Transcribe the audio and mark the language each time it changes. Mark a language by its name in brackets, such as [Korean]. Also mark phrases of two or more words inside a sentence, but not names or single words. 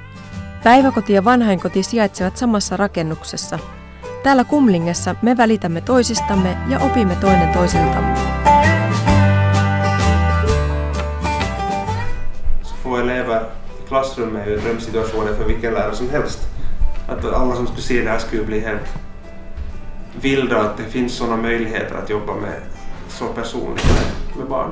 [Finnish] Päiväkoti ja vanhainkoti sijaitsevat samassa rakennuksessa. Täällä Kumlingessa me välitämme toisistamme ja opimme toinen toisiltamme. [Swedish] Få elever i klassrummet är ju drömsituationen för vilken lärare som helst. Att alla som skulle se det här skulle bli helt vilda att det finns sådana möjligheter att jobba med så personligt med barn.